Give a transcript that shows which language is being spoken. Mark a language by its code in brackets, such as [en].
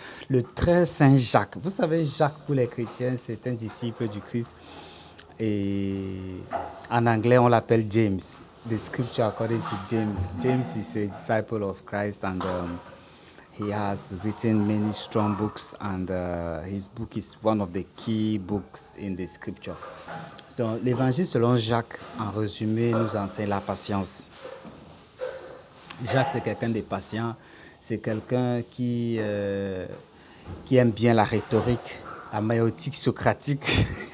[fr] Le très Saint Jacques. Vous savez, Jacques pour les chrétiens, c'est un disciple du Christ. Et en anglais, on l'appelle James. [en] The scripture according to James. James is a disciple of Christ and he has written many strong books and his book is one of the key books in the scripture. [fr] Donc, l'évangile selon Jacques, en résumé, nous enseigne la patience. Jacques, c'est quelqu'un de patient. C'est quelqu'un qui aime bien la rhétorique, la maïotique socratique.